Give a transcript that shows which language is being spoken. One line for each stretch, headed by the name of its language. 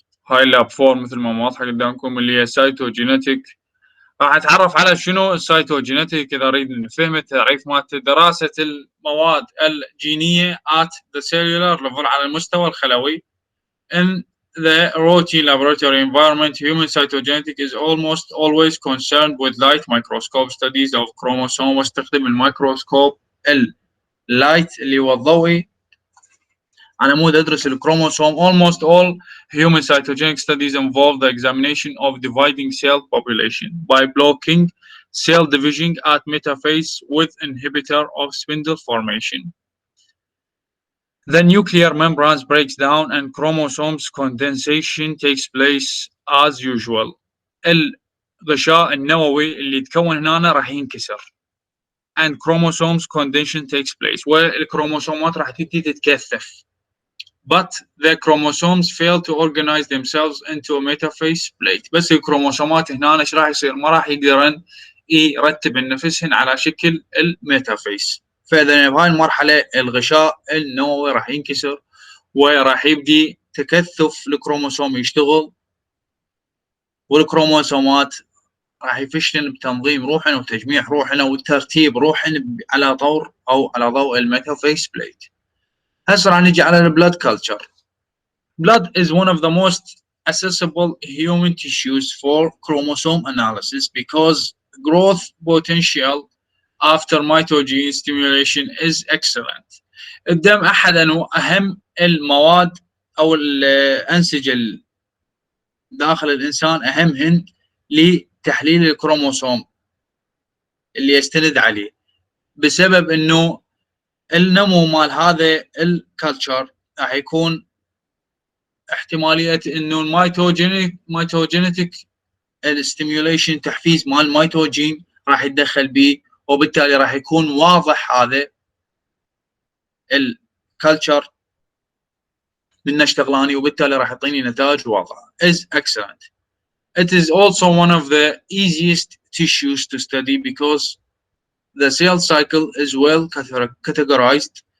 Arabic: هاي اللاب 4 مثل ما واضحه قدامكم اللي هي سايتوجينيتك. راح اتعرف على شنو السايتوجينيتك اذا اريد نفهم تعريف مالته: دراسه المواد الجينيه
English: at the cellular level
Arabic: على المستوى الخلوي.
English: In the routine laboratory environment, human cytogenetic is almost always concerned with light microscope studies of chromosome.
Arabic: واستخدم الميكروسكوب اللايت اللي هو الضوئي على مود ادرس الكروموسوم.
English: Almost all human cytogenetic studies involve the examination of dividing cell population by blocking cell division at metaphase with inhibitor of spindle formation. The nuclear membranes breaks down and chromosomes condensation takes place as usual.
Arabic: الغشاء النووي اللي يتكون هنا راح ينكسر
English: and chromosomes condensation takes place،
Arabic: والكروموسومات راح تبتدي تتكثف.
English: But the chromosomes fail to organize themselves into a metaphase plate.
Arabic: بس الكروموسومات هنا ايش راح يصير؟ ما راح يقدرن يرتب نفسهن على شكل الميتافيس. فاذا بهاي المرحله الغشاء النووي راح ينكسر وراح يبدي تكثف الكروموسوم يشتغل، والكروموسومات راح يفشلن بتنظيم روحن وتجميع روحن والترتيب روحن على طور او على ضوء الميتافيس بليت. هسه راح نجي على البلاد كلتشر.
English: Blood is one of the most accessible human tissues for chromosome analysis because growth potential after mitogen stimulation is excellent.
Arabic: الدم أحد أهم المواد أو الأنسجة داخل الإنسان أهمهن لتحليل الكروموسوم اللي يستند عليه، بسبب إنه النمو مال هذا الكالتشر راح يكون احتماليه انه الميتوجينيتك الستيميوليشن تحفيز مال الميتوجين راح يتدخل به، وبالتالي راح يكون واضح هذا الكالتشر من اشتغلاني، وبالتالي راح يعطيني نتائج واضحه.
English: is excellent. It is also one of the easiest tissues to study because the cell cycle is well categorized.